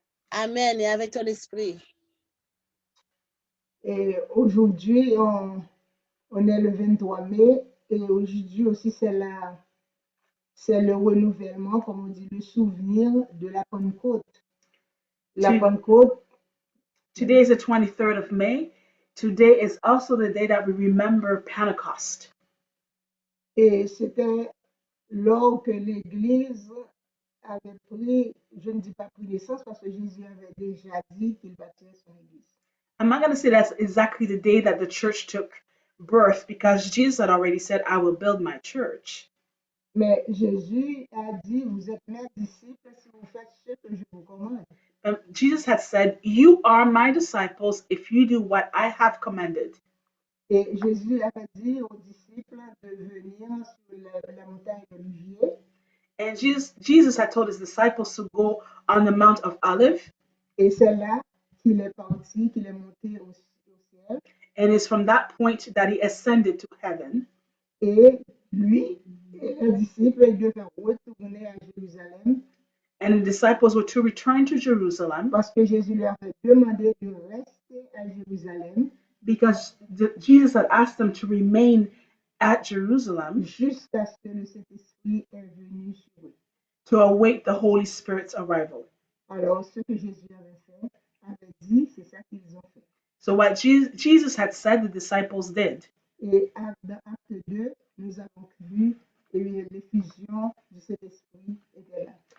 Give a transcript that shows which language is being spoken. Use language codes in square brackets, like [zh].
[fr] Amen. Et avec ton esprit. Et aujourd'hui, on est le 23 mai et aujourd'hui aussi c'est le renouvellement, comme on dit, le souvenir de la Pentecôte. La Tu- Pentecôte, [en] Today is the 23rd of May. Today is also the day that we remember Pentecost. [fr] et c'était lors que l'Église avait pris, je ne dis pas pris naissance parce que Jésus avait déjà dit qu'il bâtirait son Église. [en] I'm not going to say that's exactly the day that the church took birth because Jesus had already said, I will build my church. [fr] Mais Jésus a dit, vous êtes mes disciples si vous faites ce que je vous commande. [en] Jesus had said, you are my disciples if you do what I have commanded. [fr] Et Jésus avait dit aux disciples de venir sur la montagne d'Olivier. [en] And Jesus had told his disciples to go on the Mount of Olive. [fr] Et c'est là qu'il est parti, qu'il est monté au ciel. [en] And it's from that point that he ascended to heaven. [fr] Et lui et les disciples ils devaient retourner à Jérusalem [en] And the disciples were to return to Jerusalem [fr] parce que Jésus leur avait demandé de rester à Jérusalem [en] because Jesus had asked them to remain at Jerusalem [fr] jusqu'à ce que le Saint-Esprit est venu sur eux. [en] to await the Holy Spirit's arrival. [fr] Alors, ce que Jésus avait dit, c'est ça qu'ils ont fait. [en] So what Jesus had said, the disciples did. [fr] Et dans Acte 2, nous avons vu l'effusion du Saint-Esprit était là.